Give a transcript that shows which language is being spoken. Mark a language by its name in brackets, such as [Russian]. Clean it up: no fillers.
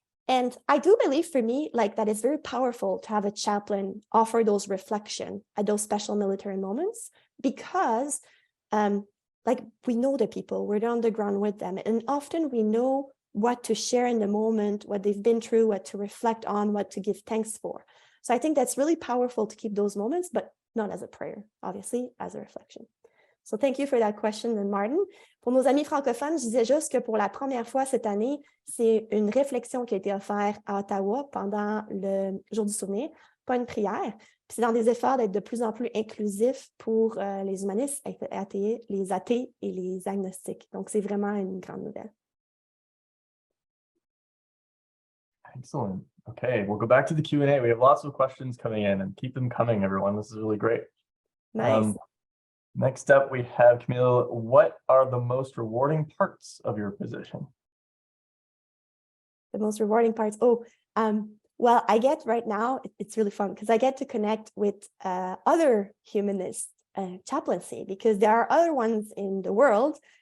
[English] And I do believe, for me, like, that it's very powerful to have a chaplain offer those reflection at those special military moments, because like, we know the people, we're on the ground with them, and often we know what to share in the moment, what they've been through, what to reflect on, what to give thanks for. So I think that's really powerful to keep those moments, but not as a prayer, obviously, as a reflection. So thank you for that question, Martin. [French] Pour nos amis francophones, je disais juste que pour la première fois cette année, c'est une réflexion qui a été offerte à Ottawa pendant le Jour du souvenir, pas une prière. Puis c'est dans des efforts d'être de plus en plus inclusifs pour les humanistes, les athées et les agnostiques. Donc c'est vraiment une grande nouvelle. [English] Excellent. Okay, we'll go back to the Q&A. We have lots of questions coming in, and keep them coming, everyone. This is really great. Nice. Next up, we have Camille. What are the most rewarding parts of your position? The most rewarding parts? Oh, well, I get right now, it's really fun because I get to connect with other humanist chaplaincy, because there are other ones in the world.